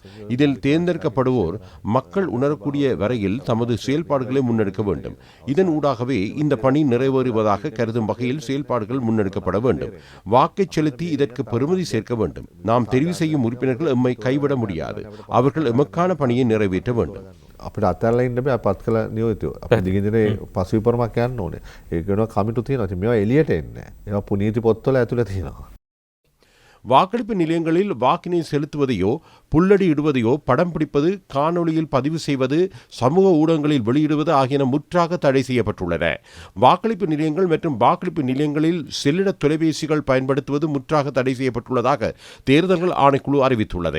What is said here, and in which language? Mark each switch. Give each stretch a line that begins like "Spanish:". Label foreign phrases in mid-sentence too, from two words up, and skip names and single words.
Tamil: இதில் தேர்ந்தெடுக்கப்படுவோர் மக்கள் உணரக்கூடிய வரையில் தமது செயல்பாடுகளை முன்னெடுக்க வேண்டும். இதன் ஊடாகவே இந்த பணி நிறைவேறுவதாக கருதும் வகையில் செயல்பாடுகள் முன்னெடுக்கப்பட வேண்டும். வாக்கை செலுத்தி இதற்கு பெறுமதி சேர்க்க வேண்டும். நாம் தெரிவு செய்யும் உறுப்பினர்கள் எம்மை கைவிட முடியாது. அவர்கள் எமக்கான பணியை நிறைவேற்ற வேண்டும்.
Sinhala: අපිට අතල්ලා ඉන්න බෑ අපත් කළ නියෝජිතයෝ. අපි දිගින් දිනේ පසුවිපරමක් යන්න ඕනේ. ඒක වෙනවා කමිටු තියෙනවා. ඉතින් මේවා එළියට එන්නේ නැහැ. ඒවා පුනීති පොත්වල ඇතුළේ තියෙනවා.
Tamil: வாக்களிப்பு நிலையங்களில் வாக்கினை செலுத்துவதையோ புள்ளடி இடுவதையோ படம் பிடிப்பது, காணொளியில் பதிவு செய்வது, சமூக ஊடகங்களில் வெளியிடுவது ஆகியன முற்றாக தடை செய்யப்பட்டுள்ளன. வாக்களிப்பு நிலையங்கள் மற்றும் வாக்களிப்பு நிலையங்களில் செல்லிட தொலைபேசிகள் பயன்படுத்துவது முற்றாக தடை செய்யப்பட்டுள்ளதாக தேர்தல்கள் ஆணைக்குழு அறிவித்துள்ளது.